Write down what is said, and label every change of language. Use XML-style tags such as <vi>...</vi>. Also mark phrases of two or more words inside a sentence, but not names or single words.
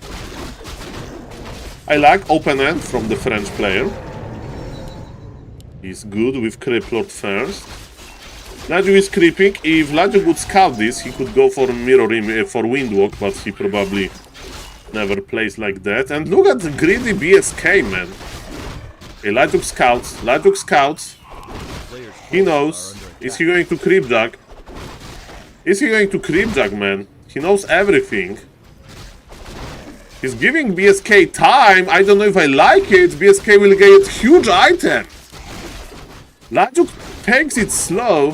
<en>I like open end from the French player. He's good with Creep Lord first. Lajuk is creeping. If Lajuk would scout this, he could go for Mirror Image, for Windwalk, but he probably never plays like that. And look at the greedy BSK, man. Okay, Lajuk scouts. Lajuk scouts. He knows. Is he going to creepjack? Is he going to creepjack, man? He knows everything. He's giving BSK time. I don't know if I like it. BSK will get huge item. Lajuk takes it slow.</en>